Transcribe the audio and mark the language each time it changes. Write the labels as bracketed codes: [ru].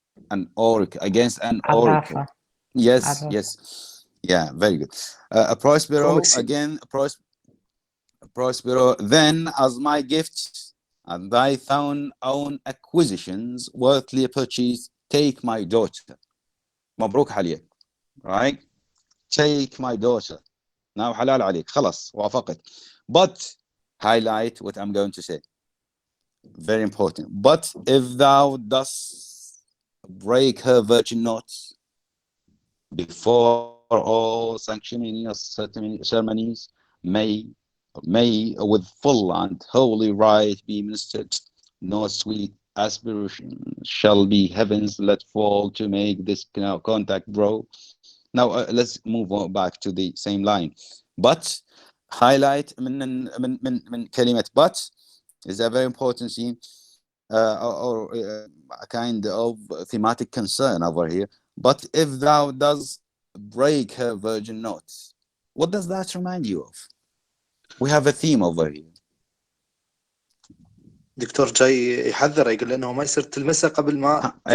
[en] Against an oracle. Yes. Yeah, very good. Prospero again, Prospero, then as my gifts and thy own acquisitions worthily purchased, take my daughter. [ar] مبروك عليك, right? [en] Take my daughter. [ar] Now حلال عليك, خلاص وافقت. [en] But highlight what I'm going to say. Very important. But if thou dost break her virgin knots before all sanctioning ceremonies may with full and holy right be ministered, no sweet aspiration shall be heavens let fall to make this contact grow. Now let's move on back to the same line. But highlight [ar] من كلمة [en] but is a very important scene or a kind of thematic concern over here. But if thou does break her virgin notes, what does that remind you of? We have a theme over here. [ar] دكتور جاي يحذر يقول انه ما يصير تلمسها قبل ما تبدأ